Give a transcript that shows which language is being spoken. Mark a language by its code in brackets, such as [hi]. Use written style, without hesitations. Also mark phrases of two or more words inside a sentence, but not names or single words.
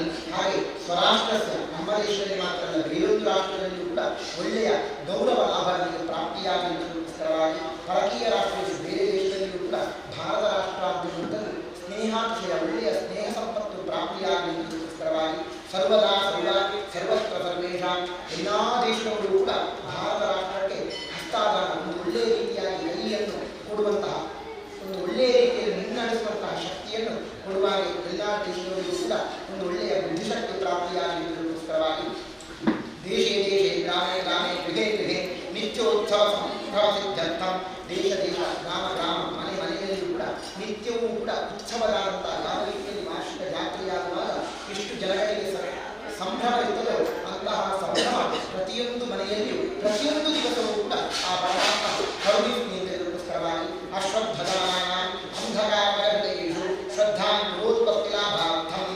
[kn] ಹಾಗೆ ಸ್ವರಾಷ್ಟ್ರಸ್ಯ ನಮ್ಮ ದೇಶದಲ್ಲಿ ಮಾತ್ರ ಅಲ್ಲ, ಬೇರೊಂದು ರಾಷ್ಟ್ರದಲ್ಲಿಯೂ ಕೂಡ ಒಳ್ಳೆಯ ಗೌರವ ಲಾಭಗಳಿಗೆ ಪ್ರಾಪ್ತಿಯಾಗಿರುವುದಕ್ಕೋಸ್ಕರವಾಗಿ ಪರಕೀಯ ರಾಷ್ಟ್ರದಲ್ಲಿ ಬೇರೆ ದೇಶದಲ್ಲಿಯೂ ಕೂಡ ಭಾರತ ರಾಷ್ಟ್ರ ಅಂತಕ್ಕಂಥದ್ದು ಸ್ನೇಹಾತಿಶಯ ಒಳ್ಳೆಯ ಸ್ನೇಹ ಸಂಪತ್ತು ಪ್ರಾಪ್ತಿಯಾಗಿರುವುದಕ್ಕೋಸ್ಕರವಾಗಿ [sa] ಸರ್ವದಾ ಸರ್ವತ್ರ ಸರ್ವೇಷಾಂ [kn] ಎಲ್ಲ ದೇಶಗಳು ಕೂಡ ಭಾರತ ರಾಷ್ಟ್ರಕ್ಕೆ ಹಸ್ತಾದಾನ ಒಂದು ಒಳ್ಳೆಯ ರೀತಿಯಾಗಿ ಕೈಯನ್ನು ಕೊಡುವಂತಹ ಒಂದು ಒಳ್ಳೆಯ ರೀತಿಯಲ್ಲಿ ಮುನ್ನಡೆಸುವಂತಹ ಶಕ್ತಿಯನ್ನು ಕೊಡುವಾಗ ಎಲ್ಲ ದೇಶಗಳಿಗೂ ಕೂಡ ಒಂದು ಒಳ್ಳೆಯ ಬುದ್ಧಿಶಕ್ತಿ ಪ್ರಾಪ್ತಿಯಾಗಿರುವುದಕ್ಕೋಸ್ಕರವಾಗಿ [sa] ದೇಶೇ ದೇಶೇ ಗ್ರಾಮೇ ಗ್ರಾಮೇ ಗೃಹೇ ಗೃಹೇ ನಿತ್ಯೋತ್ಸವ ಸಿದ್ಧರ್ಥಂ. [kn] ದೇಶ ಗ್ರಾಮ ಗ್ರಾಮ ಮನೆ ಮನೆಯಲ್ಲಿಯೂ ಕೂಡ ನಿತ್ಯವೂ ಕೂಡ ಉತ್ಸವದಾದಂತಹ ಯಾವ ರೀತಿಯಲ್ಲಿ ವಾರ್ಷಿಕ ಜಾತ್ರೆಯಾಗುವಾಗ ಎಷ್ಟು ಜನಗಳಿಗೆ ಸಂಭ್ರಮ ಇರ್ತದೋ ಅಂತಹ ಸಂಭ್ರಮ ಪ್ರತಿಯೊಂದು ಮನೆಯಲ್ಲಿಯೂ ಪ್ರತಿಯೊಂದು ದಿವಸವೂ ಕೂಡ ಆ ಪರಮಾತ್ಮ ಕರುಣಿಸುವುದಕ್ಕೋಸ್ಕರವಾಗಿ [sa] ಅಶ್ರದ್ಧದಾನಾಂ ಅಂಧಕಾರಗರ್ಭೇಷು ಶ್ರದ್ಧಾಂ ಪುರೋತ್ಪತ್ತಿ ಲಾಭಾರ್ಥಂ.